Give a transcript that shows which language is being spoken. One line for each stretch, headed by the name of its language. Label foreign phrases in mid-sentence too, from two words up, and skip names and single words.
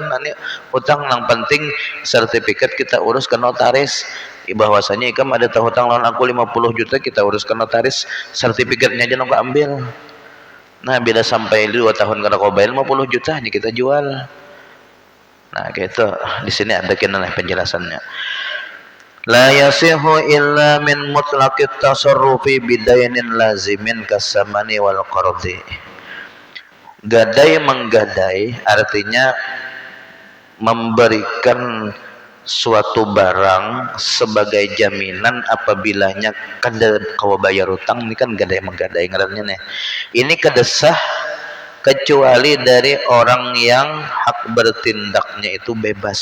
Banjar: Ini hutang yang penting sertifikat kita urus ke notaris. Bahwasanya ikam ada hutang lawan aku 50 juta, kita urus ke notaris, sertifikatnya aja nunggu ambil. Nah bila sampai 2 tahun kada kau bayar 50 juta hanya kita jual. Nah gitu, di sini ada kena penjelasannya.
Arabic: لا يصح إلا من مطلق التصرف بدين لازم كالثمن والقرض.
Banjar: Gadai menggadai artinya memberikan suatu barang sebagai jaminan apabila kada kau bayar utang. Ini kan gadai menggadai ngarannya nih. Ini kada sah kecuali dari orang yang hak bertindaknya itu bebas.